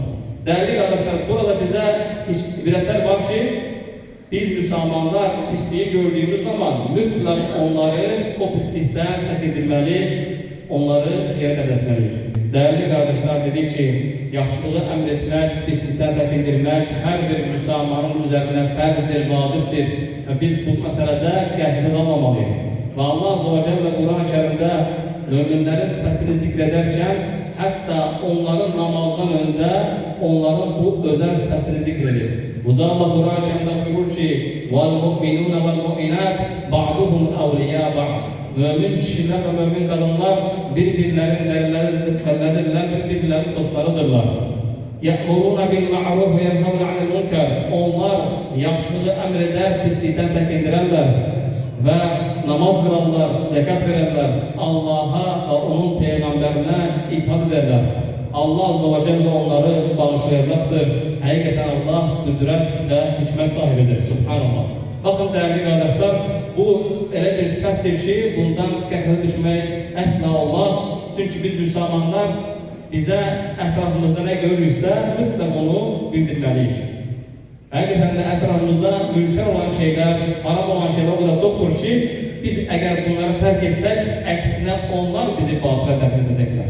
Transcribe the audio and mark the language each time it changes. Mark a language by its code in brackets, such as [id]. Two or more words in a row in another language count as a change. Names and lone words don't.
[tr] Değerli kardeşler, burada bize ibretler var ki, biz Müslümanlar pisliği gördüğümüz zaman mütlak onları o pislikten [az] çəkindirməli, onları xeyre dəvət [tr] Değerli kardeşler, dedik ki, [az] yaxşılığı əmr etmək, [tr] pislikten çəkindirmək her bir Müslümanın üzerine [az] fərzdir, vazifdir. [tr] Ve biz bu meselede qəfil olmamalıyız. Ve Allah Azze ve Celle Kur'an-ı Kerim'de müminlerin sıfatını zikrederken hatta onların namazdan önce onların bu özel sıfatını zikredir. Uzaq Allah Kur'an-ı Kerim'de buyurur ki [ar] وَالْمُؤْمِنُونَ وَالْمُؤْمِنَاتِ بَعْضُهُمْ أَوْلِيَا بَعْضٍ [tr] Mümin kişiler ve mümin kadınlar birbirlerinin birbirlerinin dostlarıdırlar. [ar] يَأْمُرُونَ بِالْمَعْرُوفِ وَيَنْهَوْنَ عَنِ الْمُنْكَرِ [tr] Onlar yaxşılığı emreder, pislikten çəkindirərlər ve namaz kılanlar, zekat verenler Allah'a ve onun peygamberine itaat ederler. Allah Azze ve Celle onları bağışlayacaktır. Hakikaten Allah kudret ve hikmet sahibidir. [az] Subhanallah. [tr] Bakın değerli kardeşler, [az] bu elə bir sifətdir ki, bundan qəflə düşmək əsla olmaz. Çünkü biz Müslümanlar bizə ətrafımızda nə görürsə, mütləq onu bildirməliyik. Həqiqətən də ətrafımızda mümkün olan şeylər, haram olan şeylər o qədər çoxdur ki, biz əgər bunları tərk etsək, əksinə onlar bizi batıla dəvət edəcəklər.